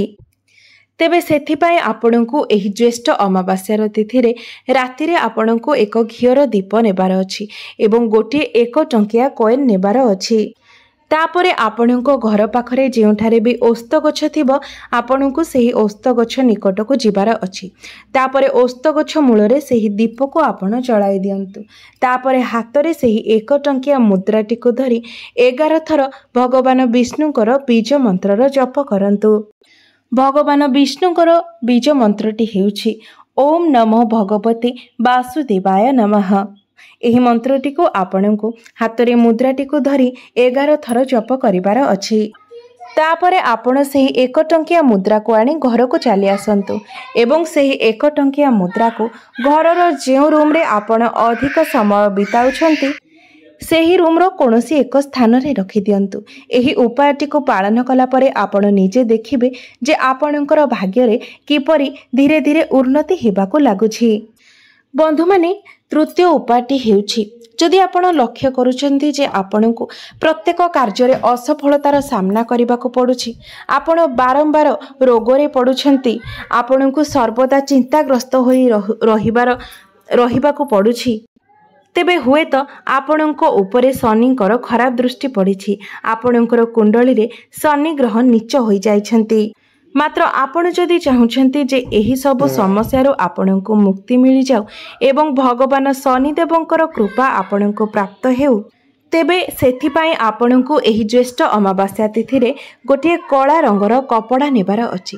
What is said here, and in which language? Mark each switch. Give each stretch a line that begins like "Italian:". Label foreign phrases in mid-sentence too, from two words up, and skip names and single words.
Odia: ତେବେ ସେଥିପାଇଁ ଆପଣଙ୍କୁ ଏହି ଜ୍ୟେଷ୍ଠ ଅମାବାସ୍ୟାର ତିଥି ରେ ରାତି ରେ ଆପଣଙ୍କୁ ଏକ ଘିଅର ଦୀପ ନେବାର ଅଛି ଏବଂ ଗୋଟେ 1 ଟଙ୍କିଆ କଏନ ନେବାର ଅଛି। ତା'ପରେ ଆପଣଙ୍କୁ ଘର ପାଖରେ ଯେଉଁଠାରେ ଭି ଓସ୍ତ ଗଛ ଥିବ ଆପଣଙ୍କୁ ସେହି ଓସ୍ତ ଗଛ ନିକଟ କୁ ଯିବାର ଅଛି। ତା'ପରେ ଓସ୍ତ ଗଛ ମୂଳ ରେ ସେହି ଦୀପ କୁ ଆପଣ ଜାଳି ଦିଅନ୍ତୁ। ତା'ପରେ ହାତ ରେ ସେହି 1 ଟଙ୍କିଆ ମୁଦ୍ରାଟି କୁ ଧରି 11 ଥର ଭଗବାନ ବିଷ୍ଣୁଙ୍କର ବୀଜ ମନ୍ତ୍ରର ଜପ କରନ୍ତୁ। ଭଗବାନ ବିଷ୍ଣୁଙ୍କର ବୀଜ ମନ୍ତ୍ରଟି ହେଉଛି
Sanskrit: ओम नमो भगवते वासुदेवाय नमः।
Odia: ଏହି ମନ୍ତ୍ରଟି କୁ ଆପଣଙ୍କୁ ହାତ ରେ ମୁଦ୍ରାଟି କୁ ଧରି 11 ଥର ଜପ କରିବାର ଅଛି। ତା'ପରେ ଆପଣ ସେହି 1 ଟଙ୍କିଆ ମୁଦ୍ରା କୁ ଆଣି ଘର କୁ ଚାଲି ଆସନ୍ତୁ ଏବଂ ସେହି 1 ଟଙ୍କିଆ ମୁଦ୍ରା କୁ ଘରର ଯେଉଁ ରୁମ ରେ ଆପଣ ଅଧିକ ସମୟ ବିତାଉଛନ୍ତି ସେହି ରୁମ ରୁ କୌଣସି ଏକ ସ୍ଥାନ ରେ ରଖି ଦିଅନ୍ତୁ। ଏହି ଉପାୟଟି କୁ ପାଳନ କଲା ପରେ ଆପଣ ନିଜେ ଦେଖିବେ ଯେ ଆପଣଙ୍କର ଭାଗ୍ୟ ରେ କିପରି ଧୀରେ ଧୀରେ ଉନ୍ନତି ହେବାକୁ ଲାଗୁଛି। ବନ୍ଧୁ ମାନେ ତୃତୀୟ ଉପାୟଟି ହେଉଛି ଯଦି ଆପଣ ଲକ୍ଷ୍ୟ କରୁଛନ୍ତି ଯେ ଆପଣଙ୍କୁ ପ୍ରତ୍ୟେକ କାର୍ଯ୍ୟ ରେ ଅସଫଳତାର ସାମ୍ନା କରିବାକୁ ପଡୁଛି, ଆପଣ ବାରମ୍ବାର ରୋଗ ରେ ପଡୁଛନ୍ତି, ଆପଣଙ୍କୁ ସର୍ବଦା ଚିନ୍ତାଗ୍ରସ୍ତ ହୋଇ ରହିବାକୁ ପଡୁଛି, ତେବେ ହୁଏ ତ ଆପଣଙ୍କୁ ଉପରେ ଶନିଙ୍କର ଖରାପ ଦୃଷ୍ଟି ପଡ଼ିଛି, ଆପଣଙ୍କର କୁଣ୍ଡଳୀ ରେ ଶନି ଗ୍ରହ ନୀଚ ହୋଇ ଯାଇଛନ୍ତି। ମାତ୍ର ଆପଣ ଯଦି ଚାହୁଁଛନ୍ତି ଯେ ଏହି ସବୁ ସମସ୍ୟା ରୁ ଆପଣଙ୍କୁ ମୁକ୍ତି ମିଳି ଯାଉ ଏବଂ ଭଗବାନ ଶନିଦେବଙ୍କର କୃପା ଆପଣଙ୍କୁ ପ୍ରାପ୍ତ ହେଉ ତେବେ ସେଥିପାଇଁ ଆପଣଙ୍କୁ ଏହି ଜ୍ୟେଷ୍ଠ ଅମାବାସ୍ୟା ତିଥି ରେ ଗୋଟେ କଳା ରଙ୍ଗର କପଡ଼ା ନେବାର ଅଛି।